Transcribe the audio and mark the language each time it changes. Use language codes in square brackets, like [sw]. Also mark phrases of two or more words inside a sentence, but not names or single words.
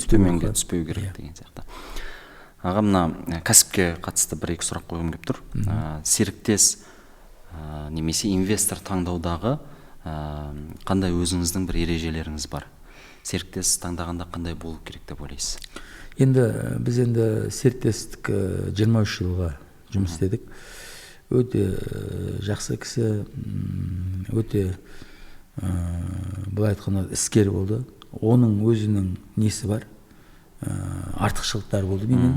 [ky] түспөй керек деген сыяктуу. Ага, мына кәсипке катысты бир эки сурак койгум келип тур. Сериктес немесе инвестор таңдаудагы кандай өзүңүздүн бир эрежелериңиз бар? Сериктес таңдаганда кандай болуп керек деп ойлойсуз? [kk] Енді біз серіктестік 23 жылға жұмыс істедік. Өте жақсы кісі, өте былай айтқанда іскер болды. Оның өзінің несі бар, артықшылықтары болды менің.